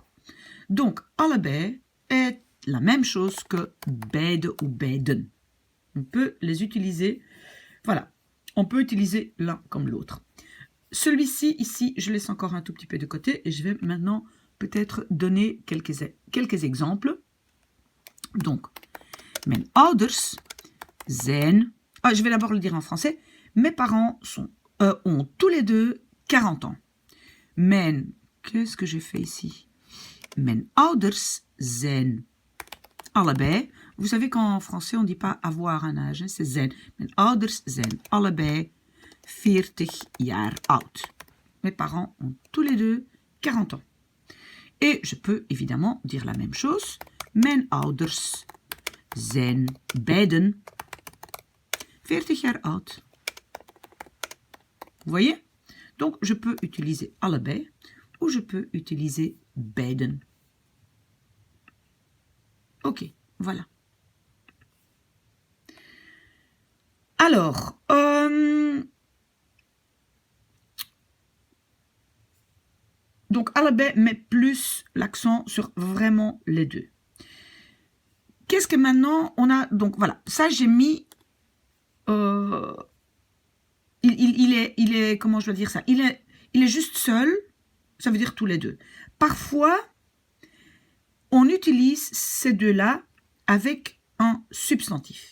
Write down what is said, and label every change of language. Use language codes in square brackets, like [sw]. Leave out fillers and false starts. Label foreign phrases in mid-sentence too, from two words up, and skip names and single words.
[fr] Donc, allebei est la même chose que beide ou beiden. On peut les utiliser, voilà, on peut utiliser l'un comme l'autre. Celui-ci, ici, je laisse encore un tout petit peu de côté et je vais maintenant peut-être donner quelques exemples. Donc, [nl] mijn ouders zijn... [fr] je vais d'abord le dire en français. Mes parents ont tous les deux 40 ans. Qu'est-ce que j'ai fait ici? [nl] Mijn ouders zijn allebei. [fr] Vous savez qu'en français, on ne dit pas avoir un âge, c'est zijn. [nl] Mijn ouders zijn allebei 40 jaar oud. [fr] Mes parents ont tous les deux 40 ans. Et je peux évidemment dire la même chose. [nl] Mijn ouders zijn beiden 40 jaar oud. [fr] Vous voyez? Donc, je peux utiliser allebei ou je peux utiliser beiden. Ok, voilà. Alors, donc allebei met plus l'accent sur vraiment les deux. Qu'est-ce que maintenant on a? Donc voilà, ça j'ai mis... il est, comment je dois dire ça? Il est juste seul, ça veut dire tous les deux. Parfois, on utilise ces deux-là avec un substantif.